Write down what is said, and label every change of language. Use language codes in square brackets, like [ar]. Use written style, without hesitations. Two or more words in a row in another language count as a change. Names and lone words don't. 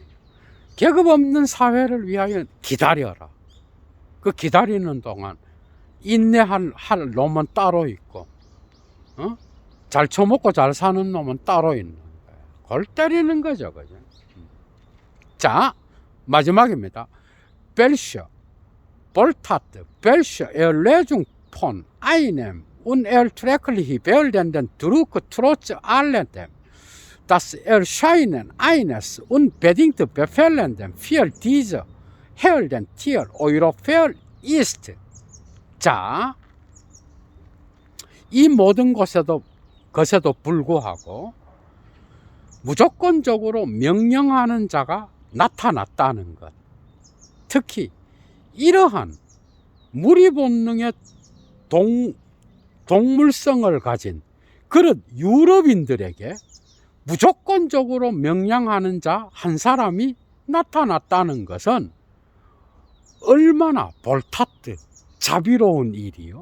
[ko] 계급 없는 사회를 위하여 기다려라. 그 기다리는 동안 인내할 놈은 따로 있고, 잘 처먹고 잘 사는 놈은 따로 있는 거예요. 골 때리는 거죠, 그죠? 자, 마지막입니다. [de] Welche Wohltat, welche Erlösung von einem unerträglich werdenden Druck trotz alledem, das Erscheinen eines unbedingt befehlenden für diese herrlichen Tier Europäer ist. [ko] 자, 이 모든 것에도 불구하고 무조건적으로 명령하는 자가 나타났다는 것. 특히 이러한 무리 본능의 동물성을 가진 그런 유럽인들에게 무조건적으로 명령하는 자 한 사람이 나타났다는 것은 얼마나 볼타트 자비로운 일이요.